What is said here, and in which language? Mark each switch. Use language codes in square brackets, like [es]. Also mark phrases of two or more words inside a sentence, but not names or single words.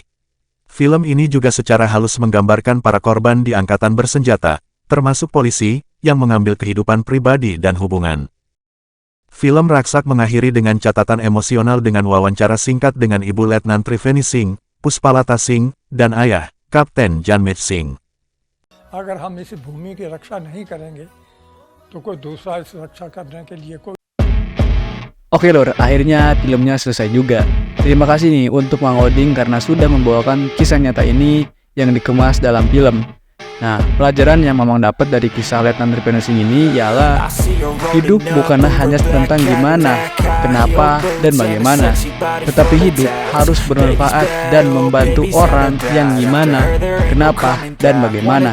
[id] Film ini juga secara halus menggambarkan para korban di angkatan bersenjata, termasuk polisi, yang mengambil kehidupan pribadi dan hubungan. Film Raksak mengakhiri dengan catatan emosional dengan wawancara singkat dengan Ibu Letnan Triveni Singh, Puspalata Singh, dan ayah, Kapten Janmeet Singh. [hi] अगर हम इस भूमि की रक्षा नहीं करेंगे तो कोई दूसरा इस रक्षा करने के लिए कोई [id] Oke Lur, akhirnya filmnya selesai juga. Terima kasih nih untuk Mang Oding karena sudah membawakan kisah nyata ini yang dikemas dalam film. Nah, pelajaran yang Mamang dapat dari kisah Letnan Tripeno Singh ini ialah hidup bukanlah hanya tentang gimana, kenapa, dan bagaimana, tetapi hidup harus bermanfaat dan membantu orang yang gimana, kenapa, dan bagaimana.